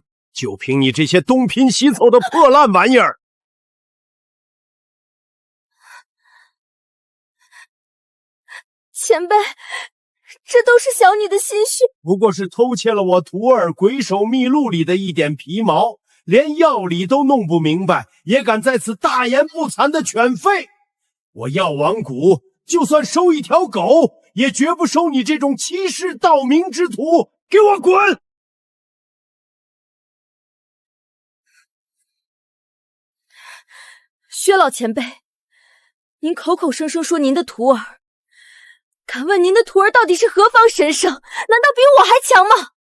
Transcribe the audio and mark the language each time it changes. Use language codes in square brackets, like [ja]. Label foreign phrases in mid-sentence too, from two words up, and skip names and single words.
[zh] 就憑你這些東拼西湊的破爛玩意兒！前輩，這都是小女的心緒，不過是偷竊了我徒兒鬼手秘錄裡的一點皮毛，連藥理都弄不明白，也敢在此大言不慚的犬吠！我藥王谷就算收一條狗，也絕不收你這種欺世盜名之徒！給我滾！薛老前輩，您口口聲聲說您的徒兒，敢問您的徒兒到底是何方神聖？難道比我還強嗎？